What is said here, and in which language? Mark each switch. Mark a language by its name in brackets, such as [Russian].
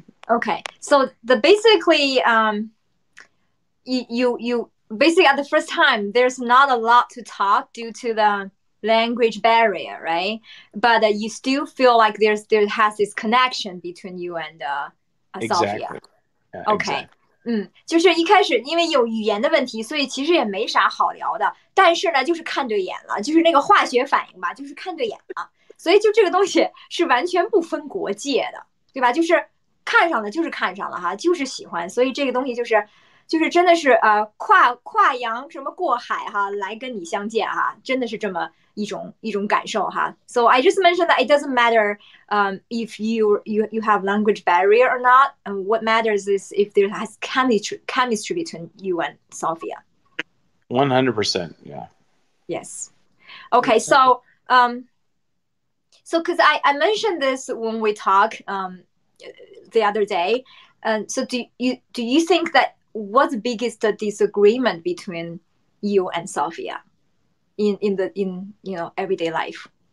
[English] Okay, so basically, you basically at the first time there's not a lot to talk due to the language barrier, right? But you still feel like there has this connection between you and Sophia. Exactly. Yeah, Okay. Exactly. [Chinese] 就是一开始因为有语言的问题，所以其实也没啥好聊的。但是呢，就是看对眼了，就是那个化学反应吧，就是看对眼了。所以就这个东西是完全不分国界的，对吧？就是看上了就是看上了哈，就是喜欢。所以这个东西就是真的是跨洋什么过海哈，来跟你相见哈，真的是这么一种感受哈。 [English] So I just mentioned that it doesn't matter if you have language barrier or not. And what matters is if there has chemistry between you and Sophia. 100%. Yeah. Yes. Okay. So because I mentioned this when we talked the other day, so do you think that what's the biggest disagreement between you and Sophia in everyday life?